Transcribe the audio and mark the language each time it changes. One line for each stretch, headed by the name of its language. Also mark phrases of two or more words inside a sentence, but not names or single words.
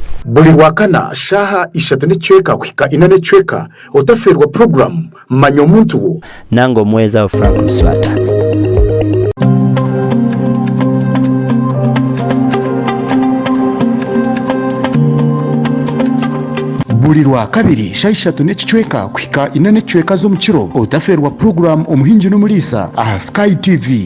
Nyankole: buli lwakana shaha 3:15 kuhika 4:15 otaferwa program manya omuntu wo nange omweza wa Frank Mswata. buli lwakabiri shaha 3:15 kuhika 4:15 z'omukiro otaferwa program omuhingi n'omulisa aha Sky TV.